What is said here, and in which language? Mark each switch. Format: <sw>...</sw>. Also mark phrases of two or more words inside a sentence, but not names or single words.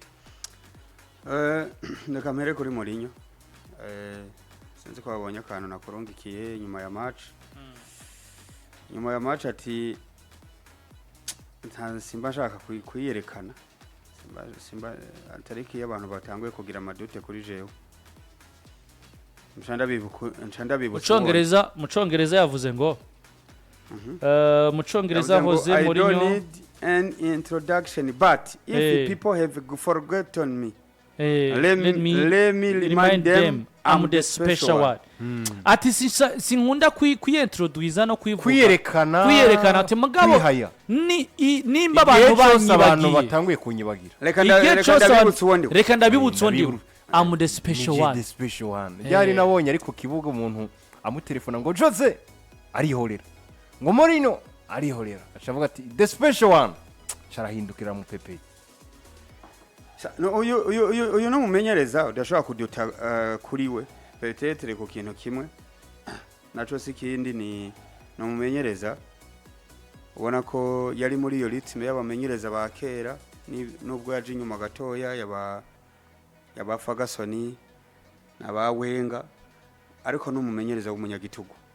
<rn>Ndakamere kuri Mourinho sinzi ko babonye akantu nakorongikiye nyuma ya match ati simba nshaka kuyiyerekana simba atariki y'abantu batanguye kugira amadute kuri jewe mucongereza yavuze ngo mucongereza Jose Mourinho</rn> <en>I don't need an introduction but if people have forgotten me let me remind them I'm the special one.</en> <rn>Ati sinkunda kuyintroduce no kwiyerekana ati mugabo nimba abantu batanguye kunyibagira reka ndabibutse undi</rn> <en>I'm the special one.</en> <rn>Yari nabonye ariko kibuga umuntu amutelefona ngo Jose arihorera ngo Mourinho arihorera acavuga ati</rn> <en>the special one</en> <rn>carahindukira mu Pepe. Uyu no mumenyereza udashobora kuduta kuri we peut-être ko kintu kimwe naco sikindi ni no mumenyereza ubona ko yari muri iyo ritme y'abamenyereza ba kera nubwo yaje inyuma gatoya yaba Ferguson naba Wenga ariko no mumenyereza w'umunyagitugu</rn>